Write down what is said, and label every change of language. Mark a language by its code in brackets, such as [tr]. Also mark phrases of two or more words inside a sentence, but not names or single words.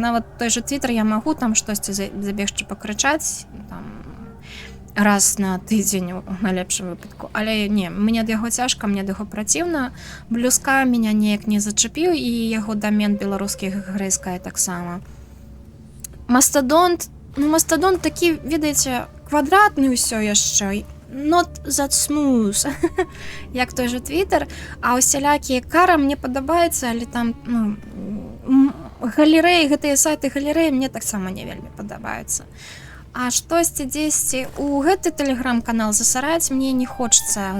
[be] Нават той же твиттер я магу там штосьці забегчы пакрычаць там раз на тыдзень у найлепшым выпадку, але не, мне ад яго цяжка, мне ад яго праціўна. Блюска меня неяк не зачапіў і яго дамен беларускі грэйская таксама. Мастадонт, ну мастадонт такі, ведаеце, квадратны ўсё яшчэ, [en] not that smooth, [be] як той же твиттер, а усялякія кара мне падабаецца, але там, ну, галерэі, гэтыя сайты галерэі мне таксама не вельмі падабаюцца. А штосьці дзесьці у гэты тэлеграм-канал засараць мне не хочацца.